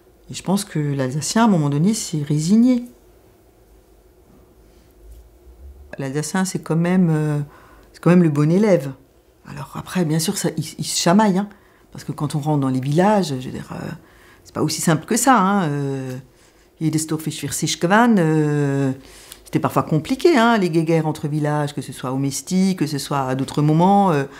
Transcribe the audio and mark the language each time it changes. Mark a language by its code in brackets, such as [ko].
[fr] Et je pense que l'Alsacien, à un moment donné, s'est résigné. L'Alsacien, c'est quand même le bon élève. Alors après, bien sûr, il se chamaille, hein. Parce que quand on rentre dans les villages, je veux dire, c'est pas aussi simple que ça. Hein. [de] Jedes Dorf ist für sich gewann. [fr] C'était parfois compliqué, hein, les guéguerres entre villages, que ce soit au Mesti, que ce soit à d'autres moments.